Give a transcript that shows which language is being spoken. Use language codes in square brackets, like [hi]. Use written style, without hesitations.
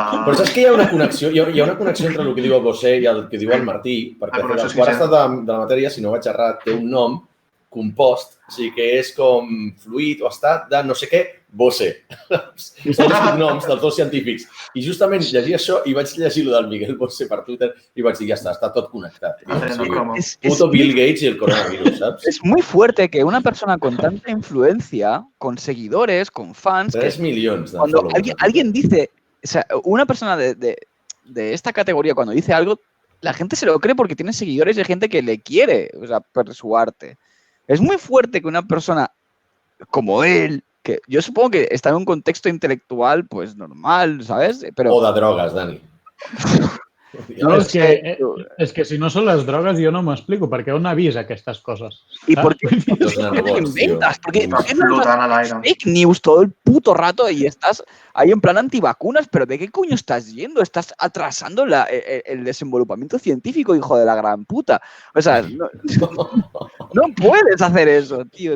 [ca] Però saps que hi ha una connexió? Hi ha una connexió entre el que diu el Bosé i el que diu el Martí, perquè el quart estat de la matèria, si no vaig errat, té un nom compost, o sigui que és com fluid o estat de no sé què, Bosé. Són els cognoms dels dos científics. I justament llegia això i vaig llegir lo del Miguel Bosé per Twitter i vaig dir, ja està tot connectat. [es] Puto Bill Gates y el coronavirus, ¿sabes? Es muy fuerte que una persona con tanta influencia, con seguidores, con fans... 3 millones de cuando followers. alguien dice... O sea, una persona de esta categoría, cuando dice algo, la gente se lo cree porque tiene seguidores y hay gente que le quiere, o sea, por su arte. Es muy fuerte que una persona como él, que yo supongo que está en un contexto intelectual, pues normal, ¿sabes? Pero... [ca] O de drogues, Dani. No, és que si no són les drogues jo no m'ho explico, perquè on ha vist aquestes coses? [es] ¿Y por qué Los nanobots, tío. inventas? ¿Por qué no [ca] Flotant a l'aire. [es] fake news todo el puto rato y estás ahí en plan antivacunas? ¿Pero de qué coño estás yendo? Estás atrasando el desenvolupamiento científico, hijo de la gran puta. O sea, no puedes hacer eso, tío.